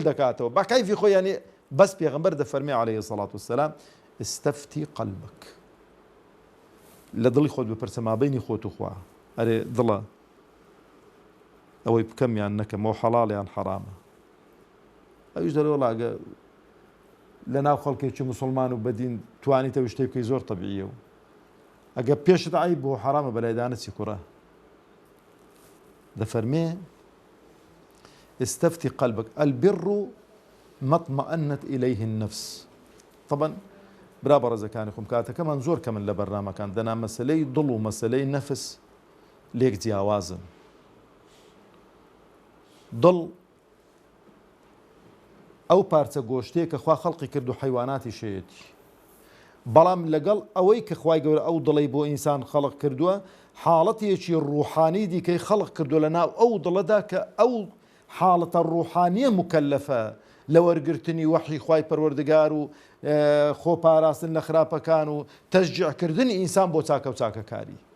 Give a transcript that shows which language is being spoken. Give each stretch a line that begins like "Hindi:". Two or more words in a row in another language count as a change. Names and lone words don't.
Central Kurdish: دەکاتەوە بە کەیفی خۆی یانی بەس پێغەمبەر دەفەرمێ
Arabic: عەلەیهی سەڵات وسەلام ئستەفتی قەلبەک
Central Kurdish: لە دڵی خۆت بپرسە مابەینی خۆت و خوا ئەرێ دڵە ئەوەی بکەم یان نەکەم ئەو حەڵاڵ یان حەرامە ئەویش دەڵێ وەڵا ئەگە لە ناو خەڵکێکی موسڵمان و بەدین توانیتەوە شتێک بکەی زۆر تەبیعیە و ئەگە پێشت عەیب بۆ حەرامە بەلایدانە چی کوڕە دەفەرمێ
Arabic: استفتي قلبك البر ما اطمأنت إليه النفس
Central Kurdish: طبعا برا بەڕێزەکانی خۆم کاتەکەمان زۆر کەمن لە بەرنامەکان دەنا مەسلەی دڵ و مەسلەی نەفس لێک جیاوازن. دڵ ئەو پارچە گۆشتەیە کە خوا خەڵقی کرد و حیواناتی شەیەتی، بەڵام لەگەڵ ئەوەی کە خوای گەورە ئەو دڵی بۆ ئینسان خەڵق کردووە، حاڵەتێکی ڕوحانی دیکەی خەڵق کردو لە ناو ئەو دڵەدا کە ئەو حاڵەتە ڕوحانیە مکەلەفە لە وەرگرتنی وەحی خوای پەروەردگار و خۆپاراستن لە خراپەکان و تەشجیعکردنی ئینسان بۆ چاکە و چاکەکاری.